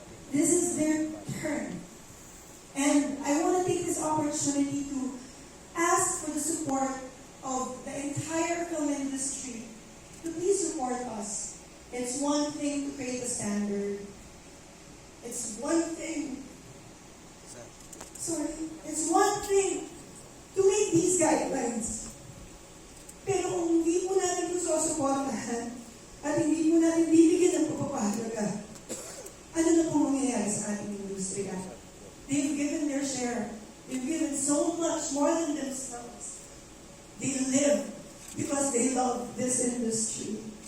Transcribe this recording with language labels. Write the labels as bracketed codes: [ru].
[en] This is their turn. And I want to take this opportunity to ask for the support of the entire film industry to please support us. It's one thing to create a standard. It's one thing to make these guidelines. [tl] Pero kung hindi po natin ito susuportahan at hindi po natin bibigyan ng pagpapahalaga, ano na po mangyayari sa ating industriya? [en] They've given their share. They've given so much more than themselves. They live because they love this industry.